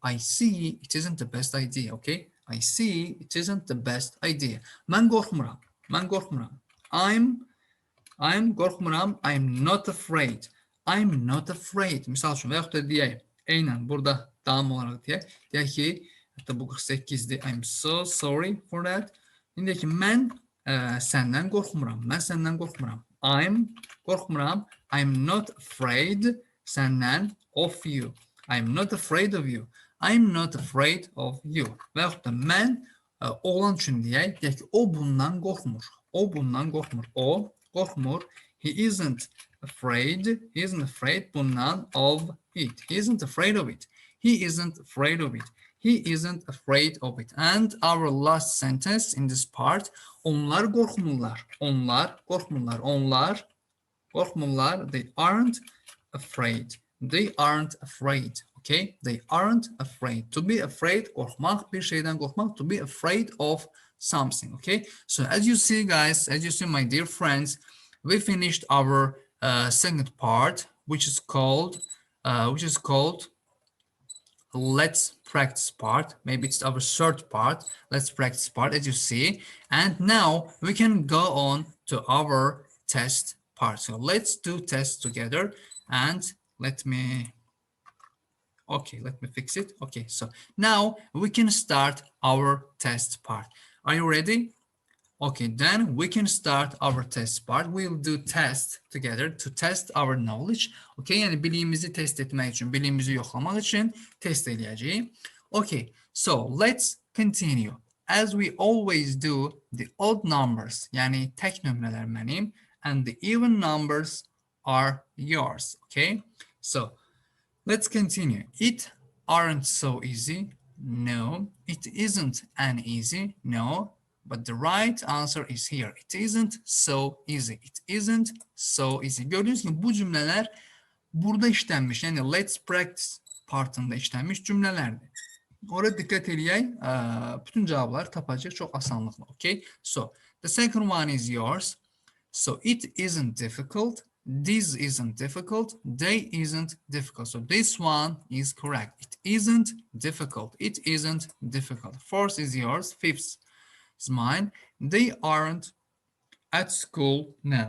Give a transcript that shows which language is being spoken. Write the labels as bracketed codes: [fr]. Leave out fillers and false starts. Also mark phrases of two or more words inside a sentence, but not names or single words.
[en] I see it isn't the best idea. Okay, I see it isn't the best idea. [az] Mən qorxmuram. I'm qorxmuram. [en] I'm not afraid. I'm not afraid. [az] Misal üçün və yaxud da deyək. Eynən burada davam olaraq deyək ki, hətta bu 48'dir. [en] I'm so sorry for that. [az] İndi ki, mən səndən qorxmuram. I'm qorxmuram. [en] I'm not afraid səndən of you. I'm not afraid of you. I'm not afraid of you. [az] Və yaxud da mən oğlan üçün deyək ki, o bundan qorxmur. O qorxmur. [en] He isn't afraid bundan of it. He isn't afraid of it. He isn't afraid of it. He isn't afraid of it. And our last sentence in this part, [az] onlar qorxmurlar. [en] They aren't afraid. Okay? They aren't afraid. To be afraid, [az] qorxmaq, bir şeydən qorxmaq. [en] To be afraid of something. Okay? So as you see, guys, my dear friends, we finished our second part, which is called let's practice part. Maybe it's our third part, let's practice part, as you see. And now we can go on to our test part. So let's do tests together, and let me fix it. Okay, so now we can start our test part. Are you ready? Okay, then we can start our test part. We'll do test together to test our knowledge. [tr] Okay, yani bilgimizi test etmek için, bilgimizi yoklamak için test edeceğim. [en] Okay, so let's continue. As we always do, the odd numbers, [az] yani tek nömrələr mənim, [en] and the even numbers are yours. Okay, so let's continue. It aren't so easy. No, it isn't an easy. No. But the right answer is here. It isn't so easy. It isn't so easy. [tr] Gördüğünüz gibi bu cümleler burada işlenmiş. Yani [en] let's practice [tr] partında işlenmiş cümlelerdi. Oraya dikkat edeyək. Bütün cevaplar tapacaq çok asanlıkla. [en] Okay. So the second one is yours. So it isn't difficult. This isn't difficult. They isn't difficult. So this one is correct. It isn't difficult. It isn't difficult. Fourth is yours. Fifth is mine. They aren't at school. No.